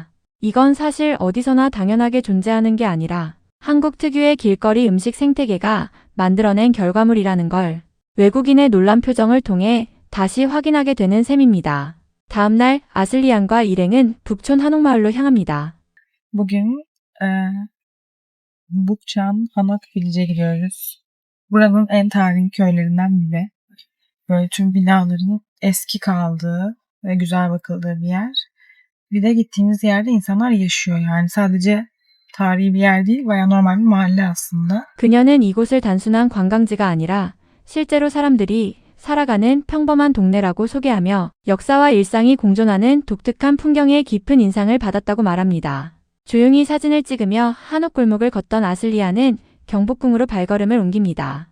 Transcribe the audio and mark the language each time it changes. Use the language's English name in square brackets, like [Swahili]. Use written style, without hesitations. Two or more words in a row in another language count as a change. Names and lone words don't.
[Korean] 이건 사실 어디서나 당연하게 존재하는 게 아니라 한국 특유의 길거리 음식 생태계가 만들어낸 결과물이라는 걸 외국인의 놀란 표정을 통해 다시 확인하게 되는 셈입니다. 다음날 아슬리안과 일행은 북촌 한옥마을로 향합니다. [Turkish] Bugün Bukçan Hanak Village gidiyoruz. Buranın en tarihi köylerinden biri. Böyle tüm binaların eski kaldığı ve güzel bakıldığı bir yer. Bir de gittiğimiz yerde insanlar yaşıyor. Yani sadece tarihi bir yer değil, bayağı normal bir mahalle aslında. [Korean] 그녀는 이곳을 단순한 관광지가 아니라 실제로 사람들이 살아가는 평범한 동네라고 소개하며 역사와 일상이 공존하는 독특한 풍경에 깊은 인상을 받았다고 말합니다. 조용히 사진을 찍으며 한옥골목을 걷던 아슬리아는 경복궁으로 발걸음을 옮깁니다.